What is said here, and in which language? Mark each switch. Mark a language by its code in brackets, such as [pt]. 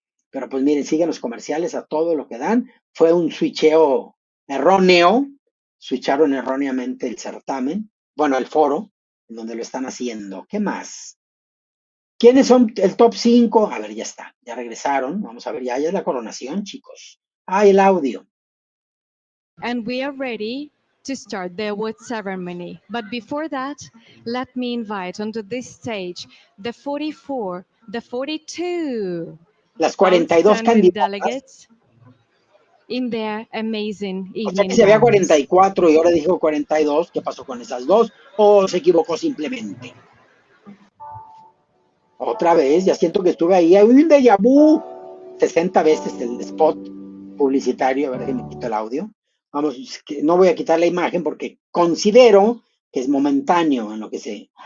[es] Pero pues miren, siguen los comerciales a todo lo que dan. Fue un switcheo erróneo, switcharon erróneamente el certamen, bueno, el foro, en donde lo están haciendo. ¿Qué más? ¿Quiénes son el top 5? A ver, ya está, ya regresaron. Vamos a ver, ya es la coronación, chicos. El audio. [en] And we are ready to start the award ceremony. But before that, let me invite onto this stage the 44, the 42 [es] Las 42 candidatas [en] delegates in their amazing evening. [es] O sea que si había 44 y ahora dijo 42, ¿qué pasó con esas dos? ¿O se equivocó simplemente? Otra vez, ya siento que estuve ahí. Hay un déjà vu. 60 veces el spot publicitario. A ver si me quito el audio. Vamos, es que no voy a quitar la imagen porque considero que es momentáneo en lo que se.